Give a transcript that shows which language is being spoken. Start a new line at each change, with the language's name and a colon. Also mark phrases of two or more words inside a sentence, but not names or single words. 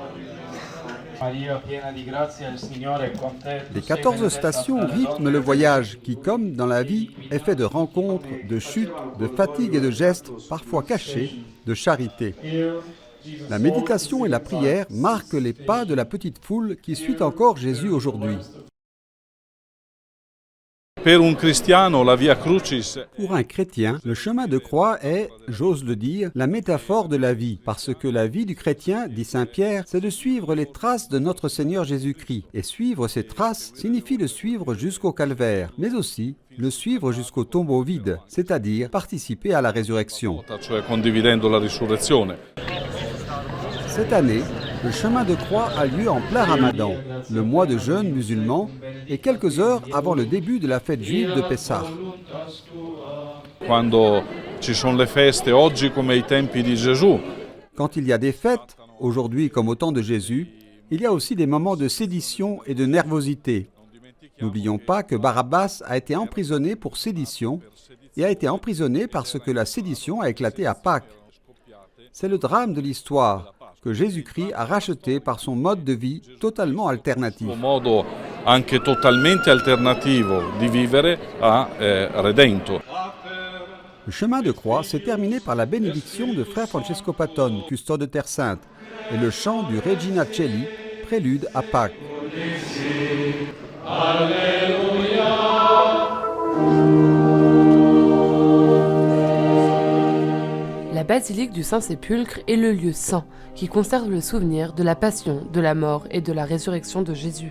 French: Les 14 stations rythment le voyage qui, comme dans la vie, est fait de rencontres, de chutes, de fatigues et de gestes, parfois cachés, de charité. La méditation et la prière marquent les pas de la petite foule qui suit encore Jésus aujourd'hui.
Italian: Per un cristiano la via crucis
French: Pour un chrétien, le chemin de croix est, j'ose le dire, la métaphore de la vie, parce que la vie du chrétien, dit saint Pierre, c'est de suivre les traces de notre Seigneur Jésus-Christ. Et suivre ces traces signifie le suivre jusqu'au calvaire, mais aussi le suivre jusqu'au tombeau vide, c'est-à-dire participer à la résurrection.
Italian: cioè condividendo la risurrezione.
French: Cette année, le chemin de croix a lieu en plein Ramadan, le mois de jeûne musulman, et quelques heures avant le début de la fête juive de Pessah.
Italian: Quando ci sono le feste, oggi come ai tempi di Gesù,
French: Quand il y a des fêtes, aujourd'hui comme au temps de Jésus, il y a aussi des moments de sédition et de nervosité. N'oublions pas que Barabbas a été emprisonné pour sédition et a été emprisonné parce que la sédition a éclaté à Pâques. C'est le drame de l'histoire que Jésus-Christ a racheté par son mode de vie totalement alternatif.
Italian: un modo anche totalmente alternativo di vivere ha redento.
French: Le chemin de croix s'est terminé par la bénédiction de frère Francesco Patton, custode de Terre Sainte, et le chant du Regina Coeli, prélude à Pâques. La basilique du Saint-Sépulcre est le lieu saint qui conserve le souvenir de la passion, de la mort et de la résurrection de Jésus.